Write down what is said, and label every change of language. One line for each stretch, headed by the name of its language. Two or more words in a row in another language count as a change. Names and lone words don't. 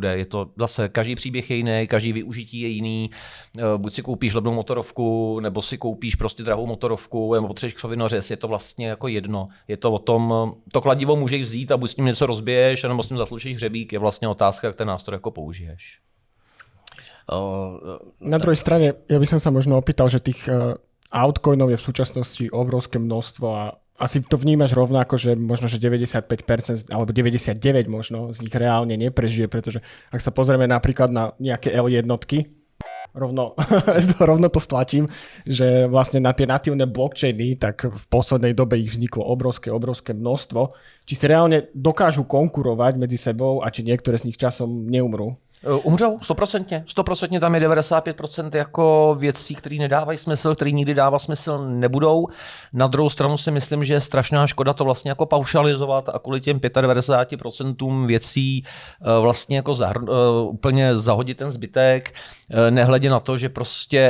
Czech: Je to zase každý příběh je jiný, každý využití je jiný. Buď si koupíš levnou motorovku, nebo si koupíš prostě drahou motorovku, nebo potřebuješ křovinořez. Je to vlastně jako jedno. Je to o tom, to kladivo můžeš vzít a buď s tím něco rozbiješ, nebo s tím zatlučíš hřebík. Je vlastně otázka, jak ten nástroj jako použiješ.
Slovak: Na druhej strane, ja by som sa možno opýtal, že tých altcoinov je v súčasnosti obrovské množstvo a asi to vnímaš rovnako, že možno, že 95% alebo 99% možno z nich reálne neprežije, pretože ak sa pozrieme napríklad na nejaké L1, rovno to stlačím, že vlastne na tie natívne blockchainy, tak v poslednej dobe ich vzniklo obrovské množstvo. Či si reálne dokážu konkurovať medzi sebou a či niektoré z nich časom neumrú?
Czech: Umřou, 100%, tam je 95% jako věcí, které nedávají smysl, které nikdy dávat smysl nebudou. Na druhou stranu si myslím, že je strašná škoda to vlastně jako paušalizovat a kvůli těm 95% věcí vlastně jako úplně zahodit ten zbytek, nehledě na to, že prostě,